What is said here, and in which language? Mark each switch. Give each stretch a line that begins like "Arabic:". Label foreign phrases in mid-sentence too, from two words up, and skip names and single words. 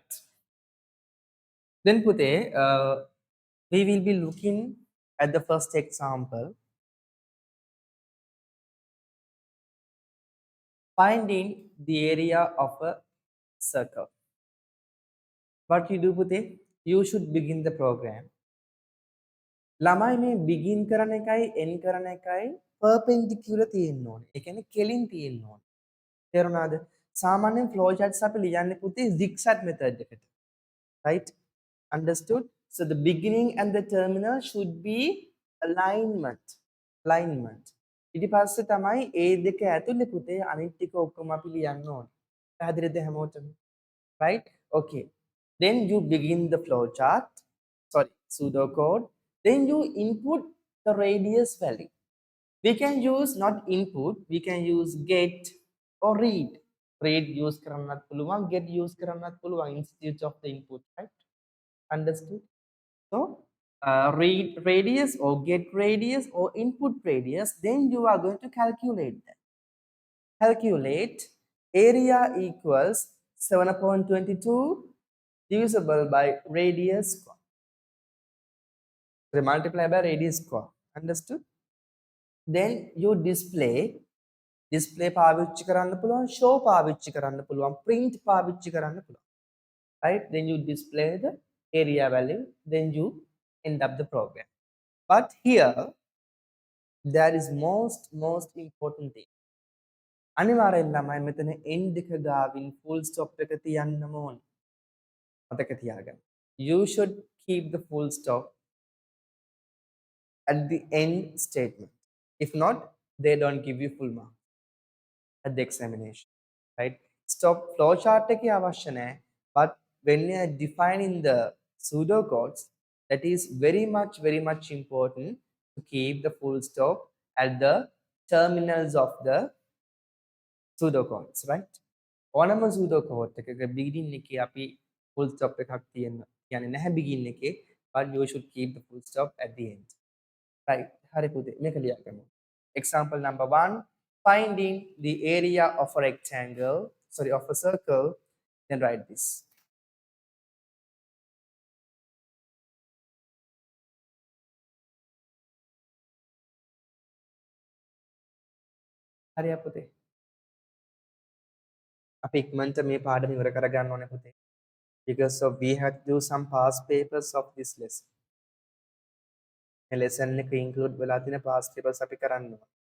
English: Then Pute, we will be looking at the first example, finding the area of a circle. What you do Pute? You should begin the program.
Sinhala: ළමයි මේ begin කරන එකයි end කරන එකයි perpendicular තියෙන්න ඕනේ. ඒ කියන්නේ කෙලින් තියෙන්න ඕනේ. තේරුණාද? සාමාන්‍යයෙන්
English: flow charts
Sinhala: අපි ලියන්නේ පුතේ
English: zigzag method
Sinhala: එකට.
English: Right? Understood? So the beginning and the terminal should be alignment. Alignment.
Sinhala: ඊට පස්සේ තමයි ඒ දෙක ඇතුලේ පුතේ අනිත් ටික ඔක්කොම අපි ලියන්න ඕනේ. පැහැදිලිද හැමෝටම?
English: Right? Okay. Then you begin the flow chart, sorry, pseudocode. Then you input the radius value. We can use not input, we can use get or read. Read use
Sinhala: කරන්නත් පුළුවන්,
English: get use
Sinhala: කරන්නත් පුළුවන්
English: instead of the input, right? Understood? So read radius or get radius or input radius, then you are going to calculate that. Calculate area equals 7.22 divisible by radius square. So multiply by radius square. Understood? Then you display
Sinhala: පාවිච්චි කරන්න පුළුවන්, show පාවිච්චි කරන්න පුළුවන්, print පාවිච්චි කරන්න පුළුවන්.
English: Right? Then you display the area value, then you end up the program. But here there is most important thing.
Sinhala: අනිවාර්යෙන් ළමයි මෙතන end එක ගාවින්
English: full stop
Sinhala: එක තියන්නම ඕනේ. මතක තියාගන්න.
English: You should keep the full stop at the end statement. If not, they don't give you full mark at the examination. Right? Stop flowchart
Sinhala: එකේ අවශ්‍ය නැහැ.
English: But when you are defining the pseudocodes, that is very much important to keep the full stop at the terminals of the pseudocodes, right?
Sinhala: ඕනම pseudocode එකක beginning එකේ අපි
English: full stop
Sinhala: එකක් තියෙන්න කියන්නේ නැහැ begin එකේ,
English: but you should keep the full stop at the end. Right?
Sinhala: හරි පුතේ මේක ලියා ගමු.
English: Example number 1, finding the area of a rectangle, sorry, of a circle, then write this.
Sinhala: හරි පුතේ. අපි ඉක්මනට මේ පාඩම ඉවර කරගන්න ඕනේ පුතේ.
English: Because of we have to do some past papers of this lesson.
Sinhala: මේ lesson එක include වෙලා තියෙන
English: past papers
Sinhala: අපි කරන්න ඕනේ.